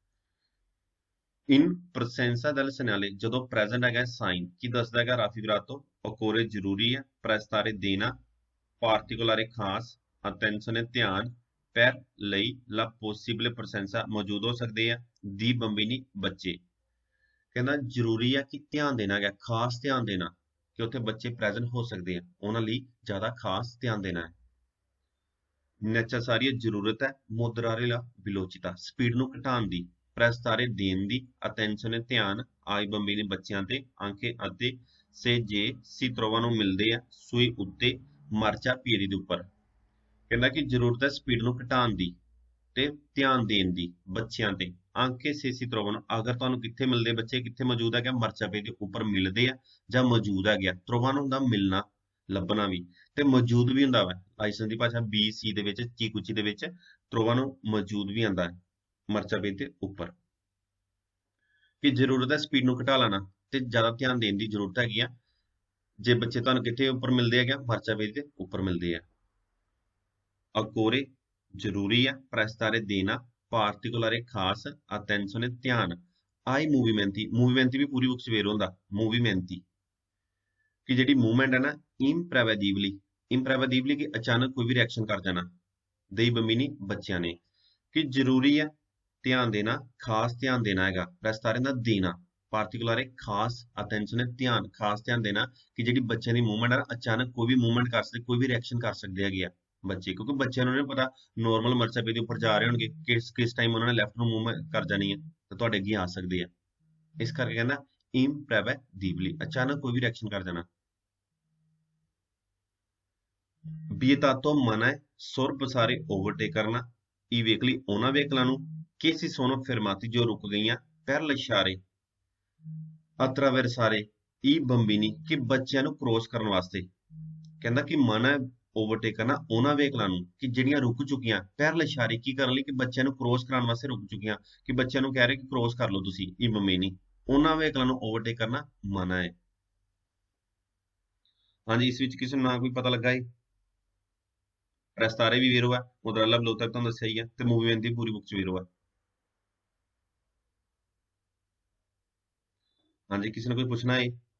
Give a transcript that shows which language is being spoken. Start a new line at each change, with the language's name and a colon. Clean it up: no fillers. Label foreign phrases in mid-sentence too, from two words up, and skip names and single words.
Italian: in presenza del segnale
Punjabi: ਜਦੋਂ ਪ੍ਰੈਜ਼ੈਂਟ ਹੈਗਾ ਸਾਈਨ ਕੀ ਦੱਸਦਾ ਹੈਗਾ
Italian: raffigurato occorre
Punjabi: ਜ਼ਰੂਰੀ ਹੈ ਪ੍ਰੈਸਤਾਰੇ ਦੇਣਾ ਪਾਰਟਿਕੂਲਰੇ ਖਾਸ ਅਟੈਂਸ਼ਨ ਨੇ ਧਿਆਨ ਪੈਰ ਲਈ
Italian: la possibile presenza
Punjabi: ਮੌਜੂਦ ਹੋ ਸਕਦੇ ਆ
Italian: di bambini
Punjabi: ਬੱਚੇ। ਕਹਿੰਦਾ ਜ਼ਰੂਰੀ ਆ ਕਿ ਧਿਆਨ ਦੇਣਾ ਹੈਗਾ, ਖਾਸ ਧਿਆਨ ਦੇਣਾ ਕਿ ਉੱਥੇ ਬੱਚੇ ਪ੍ਰੈਜ਼ੈਂਟ ਹੋ ਸਕਦੇ ਆ, ਉਹਨਾਂ ਲਈ ਜ਼ਿਆਦਾ ਖਾਸ ਧਿਆਨ ਦੇਣਾ ਹੈ। necessaria ਜ਼ਰੂਰਤ ਹੈ,
Italian: moderare la velocità
Punjabi: ਸਪੀਡ ਨੂੰ ਘਟਾਉਣ ਦੀ, prestare ਦੇਣ ਦੀ, attenzione ਧਿਆਨ,
Italian: ai bambini
Punjabi: ਬੱਚਿਆਂ ਤੇ, anche ਅਤੇ se ਜੇ
Italian: si trovano
Punjabi: ਮਿਲਦੇ ਆ, sui ਉੱਤੇ, marciapiedi ਦੇ ਉੱਪਰ। ਕਹਿੰਦਾ ਕਿ ਜ਼ਰੂਰਤ ਹੈ ਸਪੀਡ ਨੂੰ ਘਟਾਉਣ ਦੀ ਤੇ ਧਿਆਨ ਦੇਣ ਦੀ ਬੱਚਿਆਂ ਤੇ,
Italian: anche se si trovano
Punjabi: ਅਗਰ ਤੁਹਾਨੂੰ ਕਿੱਥੇ ਮਿਲਦੇ ਬੱਚੇ, ਕਿੱਥੇ ਮੌਜੂਦ ਹੈਗਾ, marciapiedi ਦੇ ਉੱਪਰ ਮਿਲਦੇ ਆ ਜਾਂ ਮੌਜੂਦ ਹੈਗੇ ਆ। trovano ਹੁੰਦਾ ਮਿਲਣਾ, ਲੱਭਣਾ ਵੀ, ਤੇ ਮੌਜੂਦ ਵੀ ਹੁੰਦਾ ਵਾ। ਲਾਇਸੈਂਸ ਦੀ ਭਾਸ਼ਾ ਬੀ ਸੀ ਦੇ ਵਿੱਚ, ਚੀਕੂਚੀ ਦੇ ਵਿੱਚ trovano ਮੌਜੂਦ ਵੀ ਆਉਂਦਾ ਹੈ marciapiedi ਦੇ ਉੱਪਰ। ਕਿ ਜ਼ਰੂਰਤ ਹੈ ਸਪੀਡ ਨੂੰ ਘਟਾ ਲੈਣਾ ਤੇ ਜ਼ਿਆਦਾ ਧਿਆਨ ਦੇਣ ਦੀ ਜ਼ਰੂਰਤ ਹੈਗੀ ਆ। ਜੇ ਬੱਚੇ ਤੁਹਾਨੂੰ ਕਿੱਥੇ ਉੱਪਰ ਮਿਲਦੇ ਹੈਗੇ, marciapiedi ਦੇ ਉੱਪਰ ਮਿਲਦੇ ਆ। occorre ਜ਼ਰੂਰੀ ਆ, prestare ਦੇਣਾ, particolare ਖਾਸ, attenzione ਧਿਆਨ,
Italian: ai movimenti movimenti
Punjabi: ਵੀ ਪੂਰੀ ਬੁੱਕ 'ਚ ਵੇਰ ਹੁੰਦਾ, movimenti ਕਿ ਜਿਹੜੀ ਮੂਵਮੈਂਟ ਹੈ ਨਾ, imprevedibili ਕਿ ਅਚਾਨਕ ਕੋਈ ਵੀ ਰਿਐਕਸ਼ਨ ਕਰ ਜਾਣਾ,
Italian: dei bambini
Punjabi: ਬੱਚਿਆਂ ਨੇ। ਕਿ ਜ਼ਰੂਰੀ ਹੈ ਧਿਆਨ ਦੇਣਾ, ਖਾਸ ਧਿਆਨ ਦੇਣਾ ਹੈਗਾ, prestare ਦਾ ਦੇਣਾ, particolare ਖਾਸ, attenzione ਧਿਆਨ, ਖਾਸ ਧਿਆਨ ਦੇਣਾ ਕਿ ਜਿਹੜੀ ਬੱਚਿਆਂ ਦੀ ਮੂਵਮੈਂਟ ਹੈ ਨਾ, ਅਚਾਨਕ ਕੋਈ ਵੀ ਮੂਵਮੈਂਟ ਕਰ ਸਕਦੇ, ਕੋਈ ਵੀ ਰਿਐਕਸ਼ਨ ਕਰ ਸਕਦੇ ਹੈਗੇ ਆ ਬੱਚੇ, ਕਿਉਂਕਿ ਬੱਚਿਆਂ ਨੂੰ ਨਹੀਂ ਪਤਾ ਨੋਰਮਲ marciapiedi ਦੇ ਉੱਪਰ ਜਾ ਰਹੇ ਹੋਣਗੇ, ਕਿਸ ਟਾਈਮ ਉਹਨਾਂ ਨੇ ਲੈਫਟ ਨੂੰ ਮੂਵ ਕਰ ਜਾਣੀ ਹੈ ਤੇ ਤੁਹਾਡੇ ਅੱਗੇ ਆ ਸਕਦੇ ਆ। ਇਸ ਕਰਕੇ ਕਹਿੰਦਾ imprevedibili ਅਚਾਨਕ ਕੋਈ ਵੀ ਰਿਐਕਸ਼ਨ ਕਰ ਜਾਣਾ। vietato ਮਨਾ ਹੈ sorpassare overtake ਕਰਨਾ,
Italian: i veicoli
Punjabi: ਉਹਨਾਂ ਵਹੀਕਲਾਂ ਨੂੰ
Italian: che si sono fermati
Punjabi: ਜੋ ਰੁਕ ਗਈਆਂ,
Italian: per lasciare attraversare i bambini
Punjabi: ਕਿ ਬੱਚਿਆਂ ਨੂੰ ਕ੍ਰੋਸ ਕਰਨ ਵਾਸਤੇ। ਕਹਿੰਦਾ ਕਿ ਮਨਾ ਹੈ ਓਵਰਟੇਕ ਕਰਨਾ ਉਹਨਾਂ ਵਹੀਕਲਾਂ ਨੂੰ ਕਿ ਜਿਹੜੀਆਂ ਰੁਕ ਚੁੱਕੀਆਂ,
Italian: per lasciare
Punjabi: ਕੀ ਕਰਨ ਲਈ, ਕਿ ਬੱਚਿਆਂ ਨੂੰ ਕ੍ਰੋਸ ਕਰਾਉਣ ਵਾਸਤੇ ਰੁਕ ਚੁੱਕੀਆਂ, ਕਿ ਬੱਚਿਆਂ ਨੂੰ ਕਹਿ ਰਹੇ ਕਿ ਕ੍ਰੋਸ ਕਰ ਲਓ ਤੁਸੀਂ
Italian: i bambini,
Punjabi: ਉਹਨਾਂ ਵਹੀਕਲਾਂ ਨੂੰ ਓਵਰਟੇਕ ਕਰਨਾ ਮਨਾ ਹੈ। ਹਾਂਜੀ, ਇਸ ਵਿੱਚ ਕਿਸੇ ਨੂੰ ਨਾ ਕੋਈ ਪਤਾ ਲੱਗਾ ਹੈ? prestare ਵੀ ਵੇਰੋ ਹੈ,
Italian: modarella veloce
Punjabi: ਤੁਹਾਨੂੰ ਦੱਸਿਆ ਹੀ ਹੈ, ਤੇ movimenti ਪੂਰੀ ਬੁੱਕ 'ਚ ਵੇਰੋ ਹੈ। ਹਾਂਜੀ, ਕਿਸੇ ਨੇ ਕੋਈ ਪੁੱਛਣਾ ਹੈ?